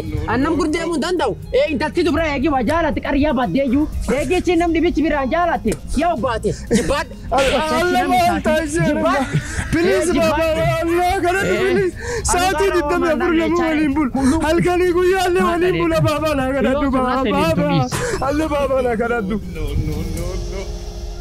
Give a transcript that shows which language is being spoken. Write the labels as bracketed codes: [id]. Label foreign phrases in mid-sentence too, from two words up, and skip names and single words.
[om] Annam gurdeemuu hin danda'u. Intalti dubra eegi waa jaalatti qaryaa baaddeeyyuu. Eegichi namni bichi biraan jaalatte. Yaa obbaate. Jibbaadha. Allah maal taasise. Please baba Allah kadhadhu please. Sa'aatii 24 lama waliin bula. Halkanii guyyaallee waliin bula baba na kadhadhu baba. Allah baba na kadhadhu. No.